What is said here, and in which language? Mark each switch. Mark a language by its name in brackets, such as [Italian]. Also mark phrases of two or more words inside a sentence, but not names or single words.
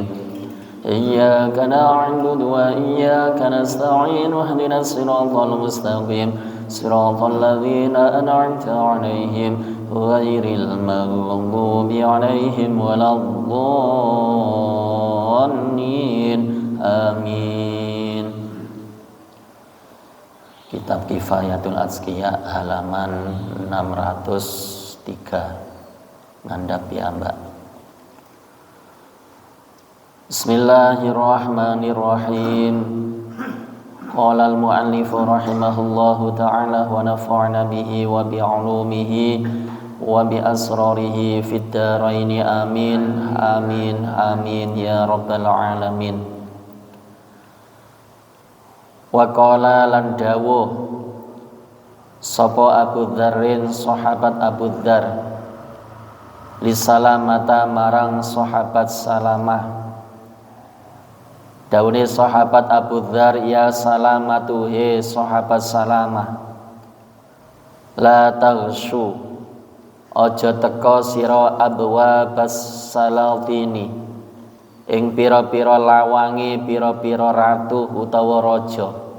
[Arabic] إياك نعبد وإياك نستعين اهدنا الصراط المستقيم صراط الذين أنعمت عليهم غير المغضوب عليهم ولا الضالين. Amin. [Javanese] Kitab Kifayatul Azkiya halaman 603. Ngandhap ya Mbak. [Arabic] بسم الله الرحمن الرحيم. قال المؤلف رحمه الله تعالى ونفعنا به وبعلومه وبأسراره في الدارين. آمين آمين آمين يا رب العالمين. وقال [Javanese] lan dawuh sapa Abu Dzarrin sahabat Abu Dzar li Salamata marang sahabat Salamah. Dawuhe sahabat Abu Dzar, ya Salamatu, he sahabat Salamah, [Arabic] لا تغش, [Javanese] aja teka sira [Arabic] أبواب السلاطين [Javanese] ing pira-pira lawange pira-pira ratu utawa raja.